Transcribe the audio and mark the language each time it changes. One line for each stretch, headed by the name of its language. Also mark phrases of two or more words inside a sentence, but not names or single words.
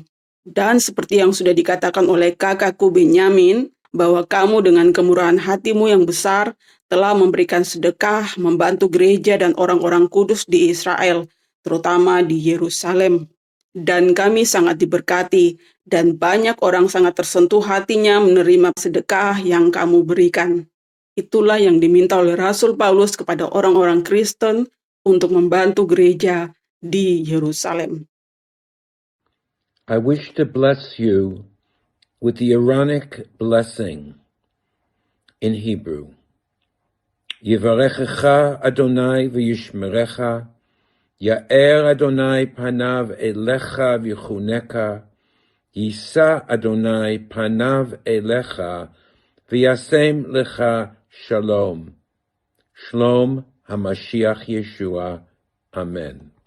Indonesian: Dan seperti yang sudah dikatakan oleh kakakku Benyamin, bahwa kamu dengan kemurahan hatimu yang besar telah memberikan sedekah, membantu gereja dan orang-orang kudus di Israel, terutama di Yerusalem. Dan kami sangat diberkati, dan banyak orang sangat tersentuh hatinya menerima sedekah yang kamu berikan. Itulah yang diminta oleh Rasul Paulus kepada orang-orang Kristen untuk membantu gereja di Yerusalem.
English: I wish to bless you with the Aaronic blessing in Hebrew.
Hebrew: יברכך אדני וישמרך, יאר אדני פניו אליך ויחנך, ישא אדני פניו אליך וישם לך שלום. שלום המשיח ישוע. Amen.